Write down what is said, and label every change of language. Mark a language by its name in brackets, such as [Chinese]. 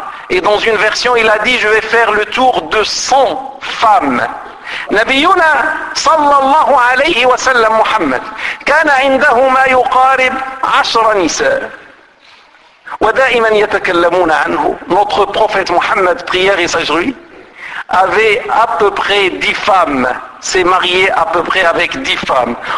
[French] Et dans une version, il a dit, je vais faire le tour de 100 femmes. [Arabic] نبينا صلى الله عليه وسلم محمد كان عنده ما يقارب 10 نساء. ودائما يتكلمون عنه. [French] Notre prophète Mohammed, prière et sage lui, avait à peu près 10 femmes. S'est marié à peu près avec 10 femmes.